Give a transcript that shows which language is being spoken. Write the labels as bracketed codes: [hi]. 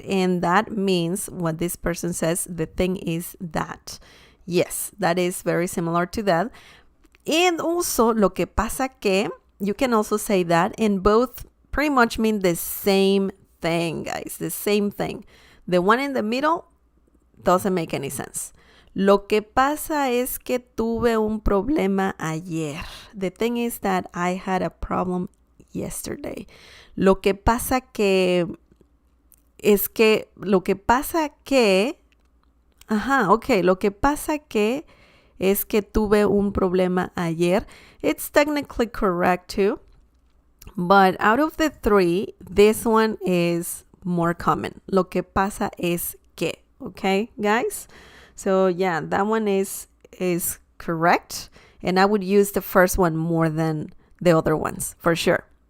[en] And that means what this person says, the thing is that. Yes, that is very similar to that. And also, [es] lo que pasa que, [en] you can also say that, and both pretty much mean the same thing, guys. The same thing. The one in the middle doesn't make any sense. [es] Lo que pasa es que tuve un problema ayer. [en] The thing is that I had a problem yesterday. [es] Lo que pasa que es que, lo que pasa que, lo que pasa que es que tuve un problema ayer. [en] It's technically correct too, but out of the three, this one is more common. [es] Lo que pasa es que, [en] okay, guys? So yeah, that one is correct, and I would use the first one more than the other ones, for sure.